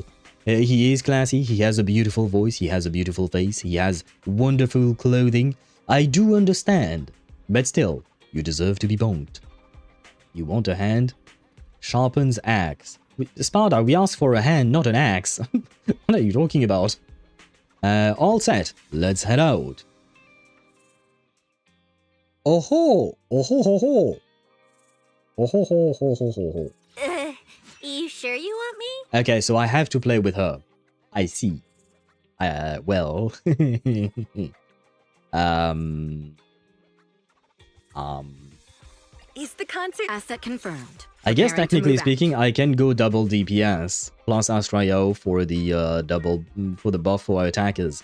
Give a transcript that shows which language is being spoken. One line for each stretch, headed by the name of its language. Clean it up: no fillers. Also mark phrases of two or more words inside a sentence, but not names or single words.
English: He is classy, he has a beautiful voice, he has a beautiful face, he has wonderful clothing. I do understand. But still, you deserve to be bonked. You want a hand? Sharpens axe. Sparta, we asked for a hand, not an axe. What are you talking about? All set. Let's head out. Oh ho! Oh ho ho ho! Oh ho ho ho ho ho ho. You sure you want me? Okay, so I have to play with her. I see. Well... Is the concert asset confirmed? I guess technically speaking, I can go double DPS plus Astrayo for the buff for our attackers.